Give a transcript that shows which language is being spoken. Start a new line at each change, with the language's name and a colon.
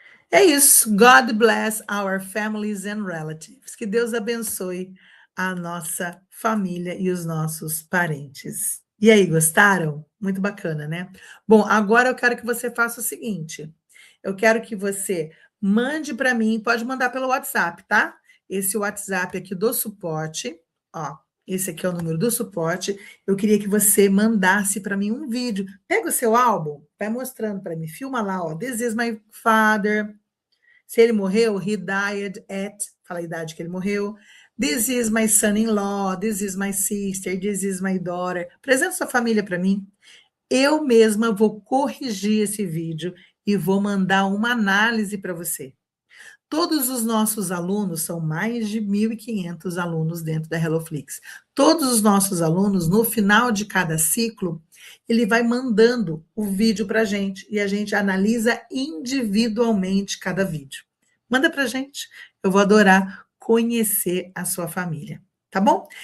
Portuguese: É isso.
English: God bless our families and relatives.
Portuguese: Que Deus abençoe a nossa família e os nossos parentes. E aí, gostaram? Muito bacana, né? Bom, agora eu quero que você faça o seguinte. Eu quero que você mande para mim, pode mandar pelo WhatsApp, tá? Esse WhatsApp aqui do suporte, ó, esse aqui é o número do suporte. Eu queria que você mandasse para mim um vídeo. Pega o seu álbum, vai mostrando para mim, filma lá, ó.
English: This is my father.
Portuguese: Se ele morreu,
English: he died at,
Portuguese: fala a idade que ele morreu.
English: This is my son-in-law, this is my sister, this is my daughter.
Portuguese: Apresenta sua família para mim. Eu mesma vou corrigir esse vídeo e vou mandar uma análise para você. Todos os nossos alunos, são mais de 1.500 alunos dentro da HelloFlix. Todos os nossos alunos, no final de cada ciclo, ele vai mandando o vídeo para a gente e a gente analisa individualmente cada vídeo. Manda para a gente, eu vou adorar conhecer a sua família. tá bom?